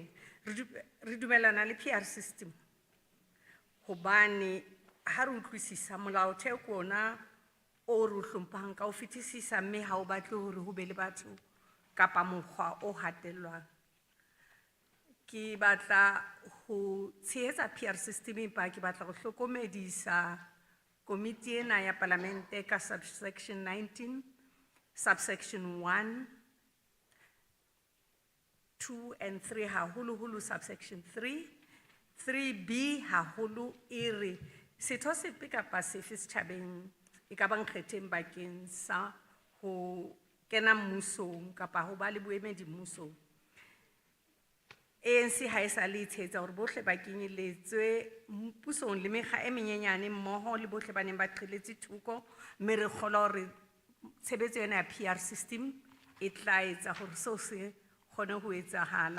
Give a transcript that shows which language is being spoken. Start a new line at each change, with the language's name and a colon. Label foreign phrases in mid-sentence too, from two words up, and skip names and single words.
Southern Sotho: Re dumellana le
English: PR system.
Southern Sotho: Hobane ha re utlwisisa molaotheo ke ona o re o hlomphang ka ho fetisisa, mme ha o batle hore ho be le batho kapa mokgwa o hatellwang. Ke batla ho tshehetsa
English: PR system
Southern Sotho: empa ke batla ho hlokomedisa komiti ena ya Palamente ka subsection 19, subsection 1, 2 and 3 haholo subsection 3, 3B haholo ere setho sepe kapa sefe setjhabeng e ka bang kgetheng bakeng sa ho kena mmusong kapa ho ba le boemedi mmusong. ANC ha e sa le tshehetsa hore bohle ba kenyeletswe mmusong le mekga e menyenyane mmoho le bohle ba neng ba qheletse thoko, mme re kgolwa hore tshebetso ena ya
English: PR system
Southern Sotho: e tla etsa hore seo se kgone ho etsahala.